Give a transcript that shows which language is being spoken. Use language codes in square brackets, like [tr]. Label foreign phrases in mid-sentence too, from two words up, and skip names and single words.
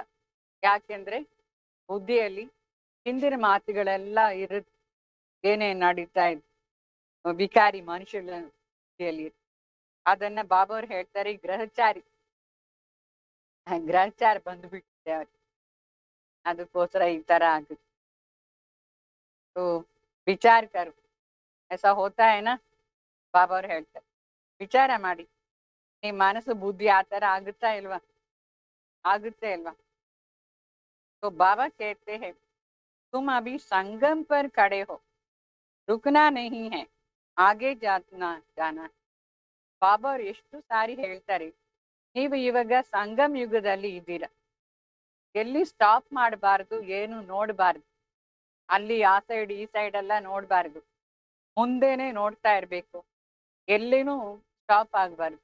[kn] ಯಾಕೆಂದ್ರೆ ಬುದ್ಧಿಯಲ್ಲಿ ಹಿಂದಿನ ಮಾತುಗಳೆಲ್ಲ ಇರುತ್ತೆ. ಏನೇನ್ ನಡೀತಾ ಇದೆ ವಿಕಾರಿ ಮನುಷ್ಯಗಳ ಬುದ್ಧಿಯಲ್ಲಿ. ಅದನ್ನ ಬಾಬಾ ಅವ್ರು ಹೇಳ್ತಾರೆ ಗ್ರಹಚಾರ ಬಂದ್ಬಿಟ್ಟಿದೆ ಅವ್ರಿಗೆ. ಅದಕ್ಕೋಸ್ಕರ ಈ ತರ ಆಗುತ್ತೆ. [hi] तो विचार करो, ऐसा होता है ना. [kn] ಬಾಬಾ ಅವ್ರು ಹೇಳ್ತಾರೆ ವಿಚಾರ ಮಾಡಿ, ನಿಮ್ಮ ಮನಸ್ಸು ಬುದ್ಧಿ ಆ ತರ ಆಗುತ್ತಾ ಇಲ್ವಾ? ಆಗುತ್ತೆ ಅಲ್ವಾ? [hi] तो बाबा कहते हैं तुम अभी संगम पर खड़े हो, रुकना नहीं है, आगे जाना. [kn] ಬಾಬಾ ಅವ್ರು ಎಷ್ಟು ಸಾರಿ ಹೇಳ್ತಾರೆ, ನೀವು ಇವಾಗ ಸಂಗಮ್ ಯುಗದಲ್ಲಿ ಇದ್ದೀರಾ. ಎಲ್ಲಿ ಸ್ಟಾಪ್ ಮಾಡಬಾರ್ದು, ಏನು ನೋಡಬಾರ್ದು. ಅಲ್ಲಿ ಆ ಸೈಡ್ ಈ ಸೈಡ್ ಎಲ್ಲ ನೋಡ್ಬಾರ್ದು, ಮುಂದೆನೆ ನೋಡ್ತಾ ಇರ್ಬೇಕು. ಎಲ್ಲಿನೂ ಸ್ಟಾಪ್ ಆಗ್ಬಾರ್ದು.